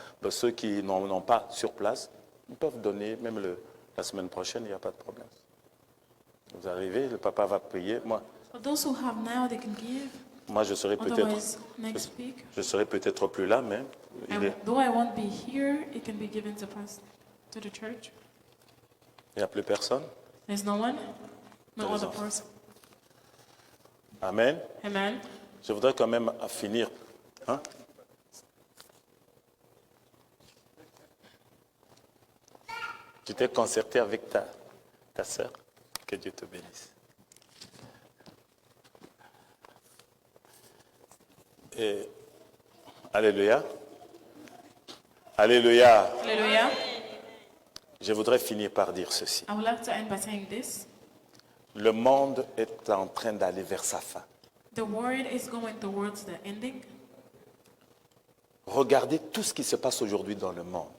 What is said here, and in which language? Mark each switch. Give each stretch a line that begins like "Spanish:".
French: Ceux qui n'en ont pas sur place, ils peuvent donner, même la semaine prochaine, il n'y a pas de problème. Vous arrivez, le papa va payer.
English: For those who have now, they can give.
French: Moi, je serai
English: Otherwise, next week.
French: je serai peut-être plus là, mais
English: And though I won't be here, it can be given to the church.
French: il n'y a plus personne.
English: There's no one, no There's other no- person. Amen. Amen.
French: Je voudrais quand même finir. Hein? Tu t'es concerté avec ta sœur. Que Dieu te bénisse. Et, alléluia. Alléluia.
English: Hallelujah.
French: Je voudrais finir par dire ceci.
English: I would like to end by saying this.
French: Le monde est en train d'aller vers sa fin.
English: The world is going towards the ending.
French: Regardez tout ce qui se passe aujourd'hui dans le monde.